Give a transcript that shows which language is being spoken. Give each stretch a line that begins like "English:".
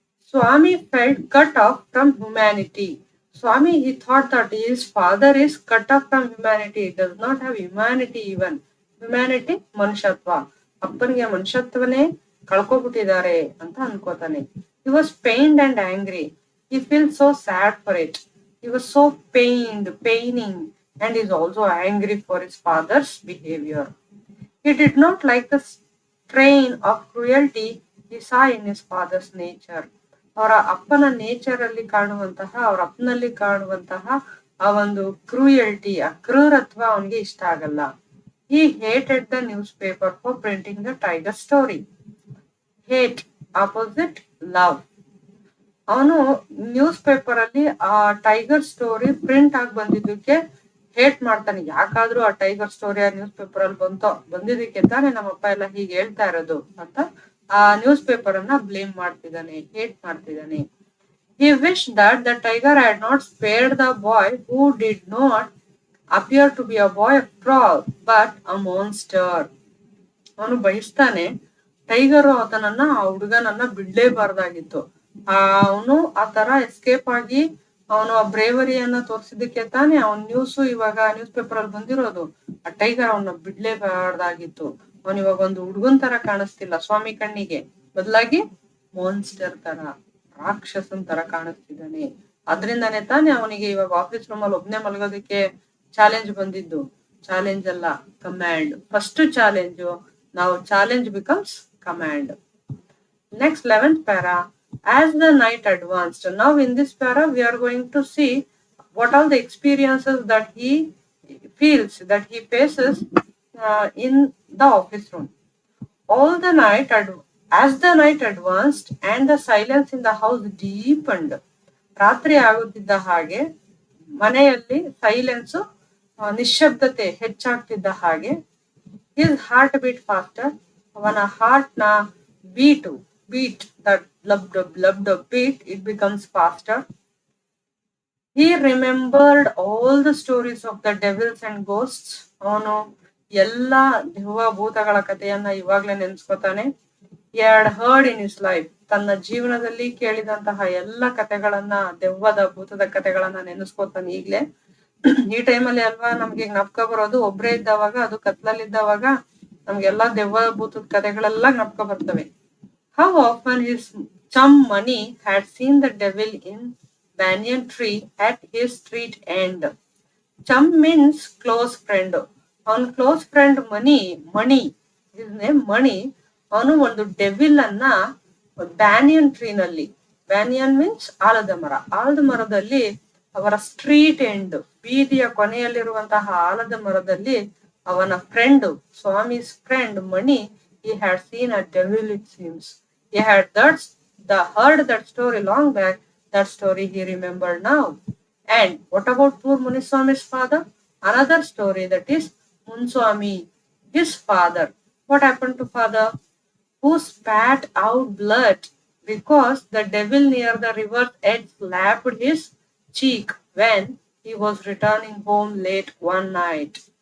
English: Swami felt cut off from humanity. Swami, he thought that his father is cut off from humanity. He does not have humanity even.
Kannada: Humanity, ಮನುಷ್ಯತ್ವ. ಅಪ್ಪನಿಗೆ ಮನುಷ್ಯತ್ವನೇ ಕಳ್ಕೊಬಿಟ್ಟಿದ್ದಾರೆ ಅಂತ ಅನ್ಕೋತಾನೆ.
English: He was pained and angry. He feels so sad for it. He was so paining, and is also angry for his father's behavior. He did not like the strain of cruelty he saw in his father's nature.
Kannada: ಅವರ ಅಪ್ಪನ nature ಅಲ್ಲಿ ಕಾಣುವಂತಹ, ಅವರ ಅಪ್ಪನಲ್ಲಿ ಕಾಣುವಂತಹ ಆ ಒಂದು cruelty, ಆ ಕ್ರೂರತ್ವ ಅವನಿಗೆ ಇಷ್ಟ ಆಗಲ್ಲ.
English: He hated the newspaper for printing the tiger story. Hate, opposite love.
Kannada: ಅವನು ನ್ಯೂಸ್ ಪೇಪರ್ ಅಲ್ಲಿ ಆ ಟೈಗರ್ ಸ್ಟೋರಿ ಪ್ರಿಂಟ್ ಆಗಿ ಬಂದಿದ್ದಕ್ಕೆ ಹೇಟ್ ಮಾಡ್ತಾನೆ. ಯಾಕಾದ್ರೂ ಆ ಟೈಗರ್ ಸ್ಟೋರಿ ಆ ನ್ಯೂಸ್ ಪೇಪರ್ ಅಲ್ಲಿ ಬಂದಿದ್ದಕ್ಕೆ ತಾನೇ ನಮ್ಮಪ್ಪ ಎಲ್ಲ ಹೀಗೆ ಹೇಳ್ತಾ ಇರೋದು ಅಂತ ಆ ನ್ಯೂಸ್ ಪೇಪರ್ ಅನ್ನ ಬ್ಲೇಮ್ ಮಾಡ್ತಿದ್ದಾನೆ, ಹೇಟ್ ಮಾಡ್ತಿದ್ದಾನೆ. He wished that the tiger had not spared the boy who did not appear to be a boy after all, but a monster. ಅವನು ಬಯಸ್ತಾನೆ, ಟೈಗರು ಆತನನ್ನ, ಆ ಹುಡುಗನನ್ನ ಬಿಡ್ಲೇಬಾರ್ದಾಗಿತ್ತು. ಅವನು ಆ ತರ ಎಸ್ಕೇಪ್ ಆಗಿ ಅವನು ಆ ಬ್ರೇವರಿಯನ್ನ ತೋರಿಸಿದಕ್ಕೆ ತಾನೇ ಅವನ್ ಇವಾಗ ನ್ಯೂಸ್ ಪೇಪರ್ ಅಲ್ಲಿ ಬಂದಿರೋದು. ಆ ಟೈಗರ್ ಅವನ್ನ ಬಿಡ್ಲೇಬಾರ್ದಾಗಿತ್ತು. ಅವನ್ ಇವಾಗ ಒಂದು ಹುಡುಗನ್ ತರ ಕಾಣಿಸ್ತಿಲ್ಲ ಸ್ವಾಮಿ ಕಣ್ಣಿಗೆ, ಬದಲಾಗಿ ಮಾನ್ಸ್ಟರ್ ತರ, ರಾಕ್ಷಸನ್ ತರ ಕಾಣಿಸ್ತಿದ್ದಾನೆ. ಅದ್ರಿಂದಾನೇ ತಾನೇ ಅವನಿಗೆ ಇವಾಗ ಆಫೀಸ್ ರೂಮ್ ಅಲ್ಲಿ ಒಬ್ನೇ ಮಲಗೋದಕ್ಕೆ ಚಾಲೆಂಜ್ ಬಂದಿದ್ದು. ಚಾಲೆಂಜ್ ಅಲ್ಲ, ಕಮ್ಯಾಂಡ್. ಫಸ್ಟ್ ಚಾಲೆಂಜ್, ನಾವು challenge becomes command.
English: Next 11th para. As the night advanced, now in this para we are going to see what all the experiences that he feels, that he faces in the office room. All the night, as the night advanced and the silence in the house deepened.
Kannada: ರಾತ್ರಿ ಆಗುತ್ತಿದ್ದ ಹಾಗೆ ಮನೆಯಲ್ಲಿ silence, ನಿಶ್ಶಬ್ದತೆ ಹೆಚ್ಚಾಗ್ತಿದ್ದ ಹಾಗೆ,
English: his heart beat faster.
Kannada: ಅವನ heart ನ
English: beat, that lub beat, it becomes faster. He remembered all the stories of the devils and ghosts.
Kannada: ಅವನು ಎಲ್ಲಾ ದೆವ್ವ ಭೂತಗಳ ಕಥೆಯನ್ನ ಇವಾಗ್ಲೇ ನೆನ್ಸ್ಕೊತಾನೆ.
English: He had heard in his life.
Kannada: ತನ್ನ ಜೀವನದಲ್ಲಿ ಕೇಳಿದಂತಹ ಎಲ್ಲ ಕಥೆಗಳನ್ನ, ದೆವ್ವದ ಭೂತದ ಕಥೆಗಳನ್ನ ನೆನೆಸ್ಕೊತಾನೆ ಈಗ್ಲೇ. ಈ ಟೈಮಲ್ಲಿ ಅಲ್ವಾ ನಮ್ಗೆ ಜ್ಞಾಪಕ ಬರೋದು, ಒಬ್ರೇ ಇದ್ದವಾಗ, ಅದು ಕತ್ಲಲ್ಲಿದ್ದವಾಗ ನಮ್ಗೆಲ್ಲಾ ದೆವ್ವ ಭೂತದ ಕಥೆಗಳೆಲ್ಲ ಜ್ಞಾಪಕ ಬರ್ತವೆ.
English: How often his chum Mani had seen the devil in banyan tree at his street end. Chum means close friend.
Kannada: ಅವನ್ ಕ್ಲೋಸ್ ಫ್ರೆಂಡ್ ಮಣಿ,
English: his name
Kannada: ಮಣಿ, ಅವನು ಒಂದು ಡೆವಿಲ್ ಅನ್ನ ಬ್ಯಾನಿಯನ್ ಟ್ರೀನಲ್ಲಿ, ಬ್ಯಾನಿಯನ್ ಮೀನ್ಸ್ ಆಲದ ಮರ. ಆಲದ ಮರದಲ್ಲಿ ಅವರ ಸ್ಟ್ರೀಟ್ ಎಂಡ್, ಬೀದಿಯ ಕೊನೆಯಲ್ಲಿರುವಂತಹ ಆಲದ ಮರದಲ್ಲಿ ಅವನ friend, ಸ್ವಾಮಿ's friend Mani,
English: he had seen a devil, it seems. He had heard that story long back. That story he remembered now. And what about poor Muniswami's father? Another story, that is Munswami, his father. What happened to father? Who spat out blood because the devil near the river's edge slapped his cheek when he was returning home late one night.